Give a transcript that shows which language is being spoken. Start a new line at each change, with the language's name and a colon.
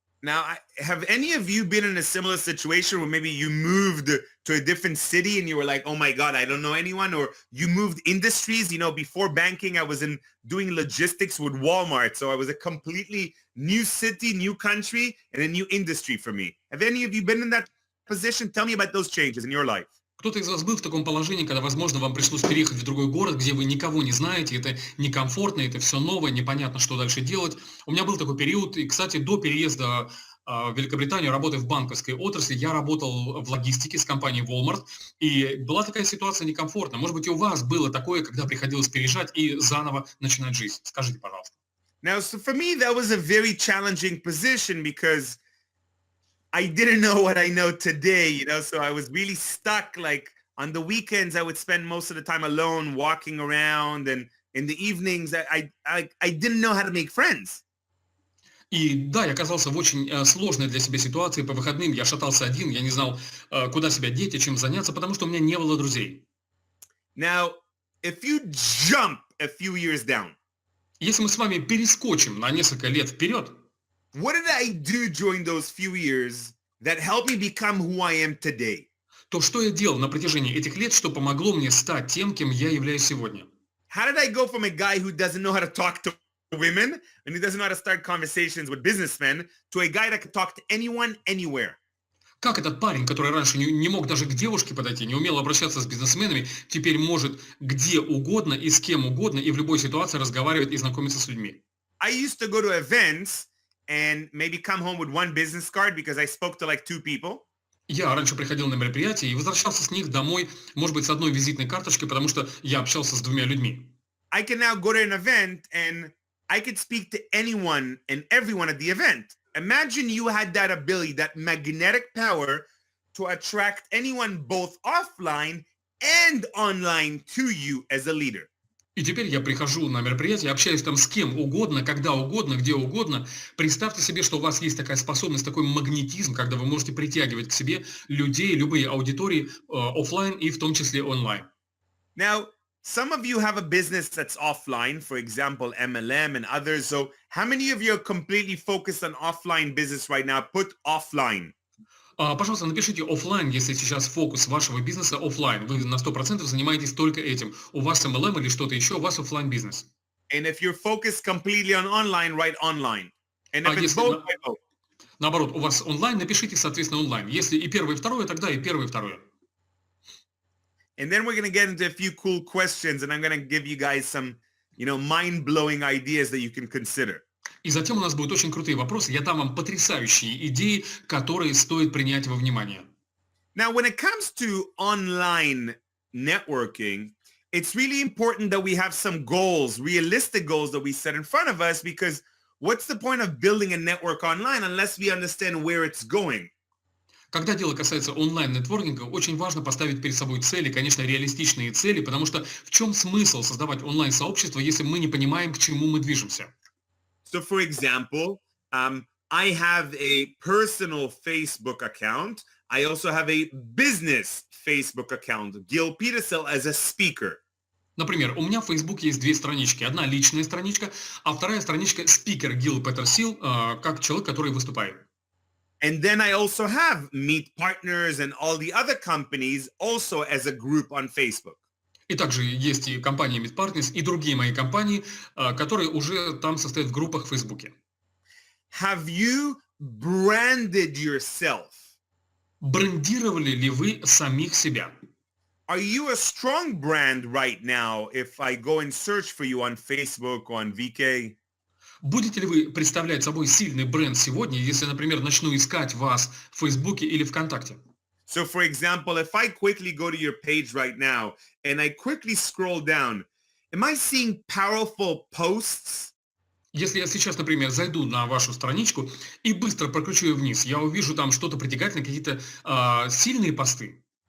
English: Now, have any of you been in a similar situation where maybe you moved to a different city and you were like, oh my God, I don't know anyone, or you moved industries? Before banking, I was doing logistics with Walmart, so I was a completely new city, new country, and a new industry for me. Have any of you been in that position? Tell me about those changes in your life.
Russian: Кто-то из вас был в таком положении, когда, возможно, вам пришлось переехать в другой город, где вы никого не знаете, это некомфортно, это все новое, непонятно, что дальше делать. У меня был такой период, и, кстати, до переезда в Великобританию, работая в банковской отрасли, я работал в логистике с компанией Walmart, и была такая ситуация некомфортная. Может быть, и у вас было такое, когда приходилось переезжать и заново начинать жизнь. Скажите, пожалуйста.
English: Now, so for me, that was a very challenging position because I didn't know what I know today, so I was really stuck like On the weekends, I would spend most of the time alone, walking around, and in the evenings, I didn't know how to make friends.
Russian: И да, я оказался в очень сложной для себя ситуации. По выходным я шатался один, я не знал, куда себя деть и чем заняться, потому что у меня не было друзей.
English: Now, if you jump a few years down,
Russian: Если мы с вами перескочим на несколько лет вперед,
English: what did I do during those few years that helped me become who I am today?
Russian: то что я делал на протяжении этих лет, что помогло мне стать тем, кем я являюсь сегодня?
English: How did I go from a guy who doesn't know how to talk to women and who doesn't know how to start conversations with businessmen to a guy that could talk to anyone, anywhere?
Russian: Как этот парень, который раньше не мог даже к девушке подойти, не умел обращаться с бизнесменами, теперь может где угодно и с кем угодно и в любой ситуации разговаривать и знакомиться с людьми?
English: I used to go to events and maybe come home with one business card because I spoke to like 2 people.
Russian: Я раньше приходил на мероприятия и возвращался с них домой, может быть, с одной визитной карточкой, потому что я общался с двумя людьми.
English: I can now go to an event and I could speak to anyone and everyone at the event. Imagine you had that ability, that magnetic power to attract anyone both offline and online to you as a leader.
Russian: И теперь я прихожу на мероприятие, общаюсь там с кем угодно, когда угодно, где угодно. Представьте себе, что у вас есть такая способность, такой магнетизм, когда вы можете притягивать к себе людей, любые аудитории, офлайн и в том числе онлайн.
English: Now, some of you have a business that's offline, for example, MLM and others. So how many of you are completely focused on offline business right now? Put offline.
Russian: Пожалуйста, напишите офлайн, если сейчас фокус вашего бизнеса офлайн. Вы на 100% занимаетесь только этим. У вас MLM или что-то еще, у вас офлайн бизнес.
English: And if you're focused completely on online, write online. And if it's
Russian: Если
English: both, write both.
Russian: наоборот, у вас онлайн, напишите, соответственно, онлайн. Если и первое, и второе, тогда и первое, и второе.
English: And then we're going to get into a few cool questions, and I'm going to give you guys some, mind-blowing ideas that you can consider.
Russian: И затем у нас будут очень крутые вопросы. Я дам вам потрясающие идеи, которые стоит принять во внимание.
English: Now, when it comes to online networking, it's really important that we have some goals, realistic goals that we set in front of us, because what's the point of building a network online unless we understand where it's going?
Russian: Когда дело касается онлайн-нетворкинга, очень важно поставить перед собой цели, конечно, реалистичные цели, потому что в чем смысл создавать онлайн-сообщество, если мы не понимаем, к чему мы движемся?
English: So, for example, I have a personal Facebook account. I also have a business Facebook account, Gil Petersil as a speaker.
Russian: Например, у меня в Facebook есть две странички. Одна личная страничка, а вторая страничка спикер Гил Петерсил, как человек, который выступает.
English: And then I also have Meet Partners and all the other companies also as a group on Facebook.
Russian: И также есть и компания Meet Partners, и другие мои компании, которые уже там состоят в группах в Фейсбуке.
English: Have you branded yourself?
Russian: Брендировали ли вы самих себя?
English: Are you a strong brand right now if I go and search for you on Facebook or on VK?
Russian: Будете ли вы представлять собой сильный бренд сегодня, если, например, начну искать вас в Фейсбуке или ВКонтакте?
English: So, for example, if I quickly go to your page right now and I quickly scroll down, am I seeing powerful posts?
Russian: Если я сейчас, например, зайду на вашу страничку и быстро прокручу ее вниз, я увижу там что-то притягательное, какие-то сильные посты.